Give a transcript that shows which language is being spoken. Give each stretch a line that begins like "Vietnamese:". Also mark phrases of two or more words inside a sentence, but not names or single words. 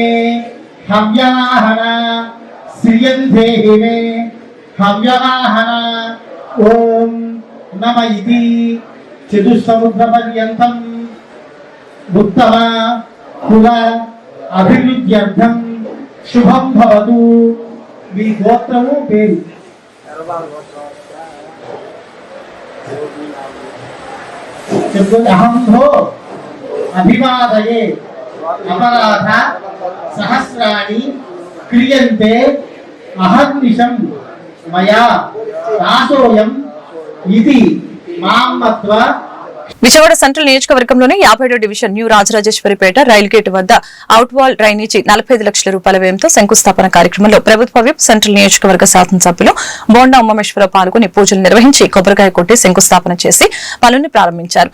Sanskrit: हव्यवाहन श्रियं देहि मे हव्यवाहन ओम नम इति चतुस्समुद्रपर्यन्तं उत्तम कुल अभिवृद्ध्यर्थं शुभं भवतु।
Telugu: మీ గోత్రము పేరు
Sanskrit: अहं भो अभिवादये अपराध सहस्राणि क्रियन्ते अहर्निशं मया दासोऽयं इति मां मत्वा
Telugu: విజయవాడ సెంట్రల్ నియోజకవర్గంలోని 57వ డివిజన్ న్యూ రాజరాజేశ్వరిపేట రైలు గేటు వద్ద అవుట్ వాల్ డ్రైనేజీ 45 లక్షల రూపాయల వ్యయంతో శంకుస్థాపన కార్యక్రమంలో ప్రభుత్వ విప్ సెంట్రల్ నియోజకవర్గ శాసనసభ్యులు బోండా ఉమామేశ్వరరావు పాల్గొని పూజలు నిర్వహించి కొబ్బరికాయ కొట్టి శంకుస్థాపన చేసి పనుల్ని ప్రారంభించారు.